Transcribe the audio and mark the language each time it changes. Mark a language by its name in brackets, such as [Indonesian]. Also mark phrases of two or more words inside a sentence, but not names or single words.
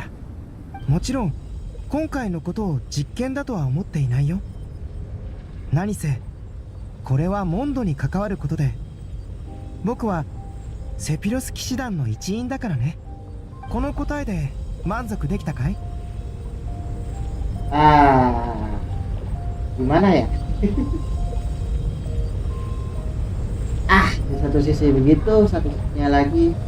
[Japanese] もちろん今回のことを実験だとは思っていないよ。何せこれはモンドに関わることで、僕はセピロス騎士団の一員だからね。この答えで満足できたかい？ [Indonesian] Gimana ya? Di satu sisi begitu, satu sisinya lagi